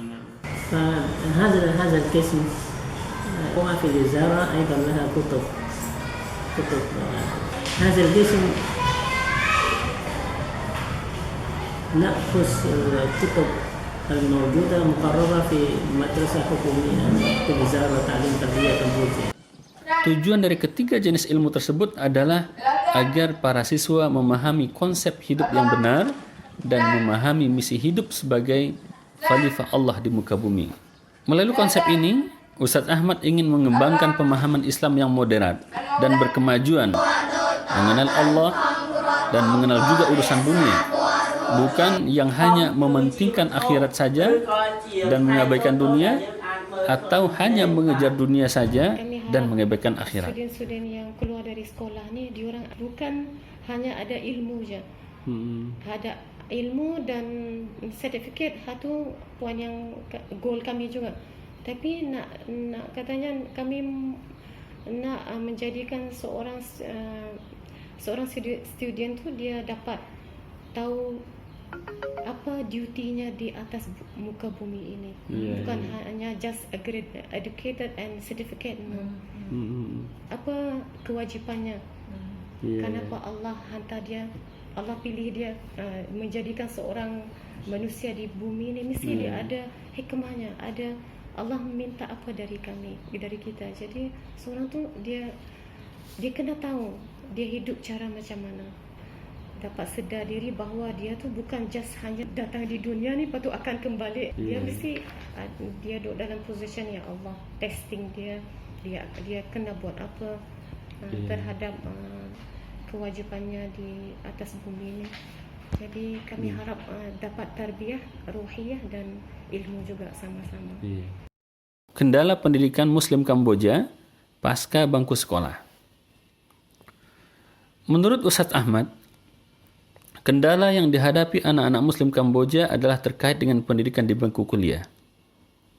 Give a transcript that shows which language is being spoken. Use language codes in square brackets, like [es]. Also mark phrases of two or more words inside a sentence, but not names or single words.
[ar] فهذا القسم هو في الوزارة أيضا لها كتب. هذا القسم نأخذ الكتب الموجودة مقررة في مدرسة حكومية في وزارة تعليم تربية كمبوديا. [id] Tujuan dari ketiga jenis ilmu tersebut adalah agar para siswa memahami konsep hidup yang benar dan memahami misi hidup sebagai khalifah Allah di muka bumi. Melalui konsep ini, Ustadz Ahmad ingin mengembangkan pemahaman Islam yang moderat dan berkemajuan, mengenal Allah dan mengenal juga urusan dunia, bukan yang hanya mementingkan akhirat saja dan mengabaikan dunia, atau hanya mengejar dunia saja dan mengabaikan akhirat. [ms] Student-student yang keluar dari sekolah ni, diorang bukan hanya ada ilmu je. Ada ilmu dan sertifikat, satu poin yang goal kami juga. Tapi nak katanya kami nak menjadikan seorang student tu dia dapat tahu apa duty-nya di atas muka bumi ini. Bukan hanya [en] just educated and certificate. [ms] Apa kewajipannya? Kenapa Allah hantar dia, Allah pilih dia menjadikan seorang manusia di bumi ini, mesti dia ada hikmahnya, ada Allah minta apa dari kami, dari kita. Jadi seorang tu dia kena tahu dia hidup cara macam mana, dapat sedar diri bahawa dia tu bukan just hanya datang di dunia ni lepas tu akan kembali. Dia mesti dia duduk dalam position yang Allah testing dia kena buat apa terhadap kewajipannya di atas bumi ini. Jadi kami harap dapat tarbiyah ruhiyah dan ilmu juga sama-sama. [id] Kendala pendidikan Muslim Kamboja pasca bangku sekolah. Menurut Ustadz Ahmad, kendala yang dihadapi anak-anak Muslim Kamboja adalah terkait dengan pendidikan di bangku kuliah.